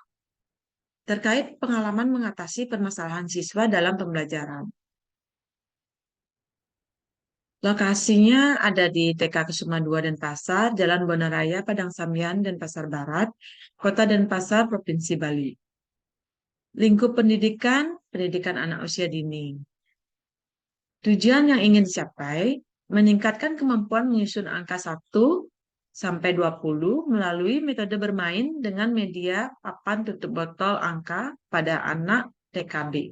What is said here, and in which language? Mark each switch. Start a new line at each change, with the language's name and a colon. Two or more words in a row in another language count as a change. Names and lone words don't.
Indonesian: Terkait pengalaman mengatasi permasalahan siswa dalam pembelajaran. Lokasinya ada di TK Kusuma II Denpasar, Jalan Bonaraya, Padang Samyan, Denpasar Barat, Kota Denpasar, Provinsi Bali. Lingkup pendidikan, pendidikan anak usia dini. Tujuan yang ingin dicapai, meningkatkan kemampuan menyusun angka 1 sampai 20 melalui metode bermain dengan media papan tutup botol angka pada anak TKB.